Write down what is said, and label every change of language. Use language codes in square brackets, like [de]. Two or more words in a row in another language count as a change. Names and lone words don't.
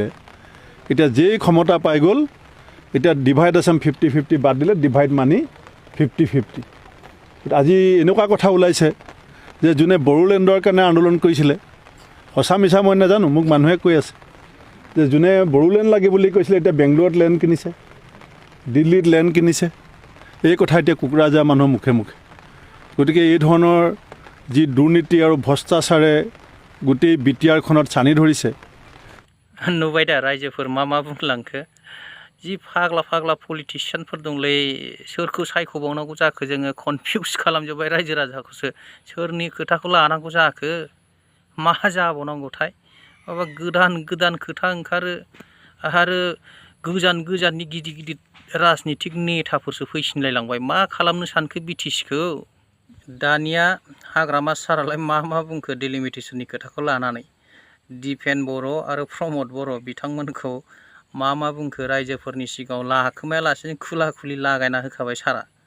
[as] এতিয়া যেই ক্ষমতা পাই গ'ল এতিয়া [en] divide Assam 50-50 [as] বাদ দিলে [en] divide money 50-50 [as] আজি এনেকুৱা কথা ওলাইছে যে যোনে বড়োলেণ্ডৰ কাৰণে আন্দোলন কৰিছিলে সঁচা মিছা মই নাজানো মোক মানুহে কৈ আছে যে যোনে বড়োলেণ্ড লাগে বুলি কৈছিলে এতিয়া বেংগলোৰত লেণ্ড কিনিছে দিল্লীত লেণ্ড কিনিছে এই কথা এতিয়া কুকুৰাঝাৰ মানুহৰ মুখে গতিকে এই ধৰণৰ যি দুৰ্নীতি আৰু ভ্ৰষ্টাচাৰে গোটেই বিটিআৰখনত ছানি ধৰিছে [brx] नुबाय दा रायजोफोर मा बुंलांखो जि फाग्ला पलिटिशियानफोर दंलै सोरखौ सायख'बावनांगौ जाखो जोङो कनफिउस खालामजोब्बाय रायजो राजाखौसो सोरनि खोथाखौ लानांगौ जाखो मा जाबावनांगौथाय माबा गोदान खोथा ओंखारो आरो गोजाननि गिदिर राजनितिक नेताफोरसो फैसिनलायलांबाय मा खालामनो सानखो बिटिसिखौ दानिया हाग्रामा सारालाय मा बुंखो delimitation खोथाखौ लानानै दिपेन बर' आरो प्रमोद बर' बिथांमोनखौ मा बुंखो रायजोफोरनि सिगाङाव लाखोमायालासिनो खुला-खुलि लागायना होखाबाय सारा